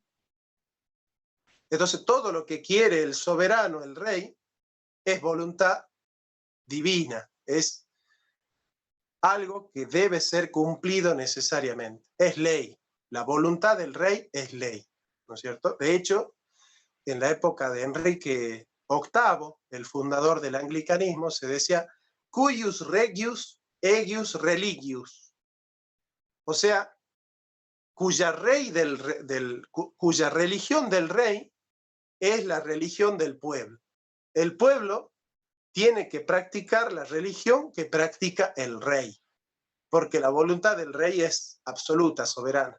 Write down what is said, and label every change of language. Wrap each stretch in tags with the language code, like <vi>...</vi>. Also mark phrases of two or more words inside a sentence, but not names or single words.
<es>Entonces todo lo que quiere el soberano, el rey, es voluntad divina, es algo que debe ser cumplido necesariamente. Es ley. La voluntad del rey es ley, ¿no es cierto? De hecho, en la época de Enrique VIII, el fundador del anglicanismo, se decía</es> <la>cuius regius eius religius.</la> <es>O sea, cuya religión del rey es la religión del pueblo. El pueblo tiene que practicar la religión que practica el rey, porque la voluntad del rey es absoluta, soberana.</es>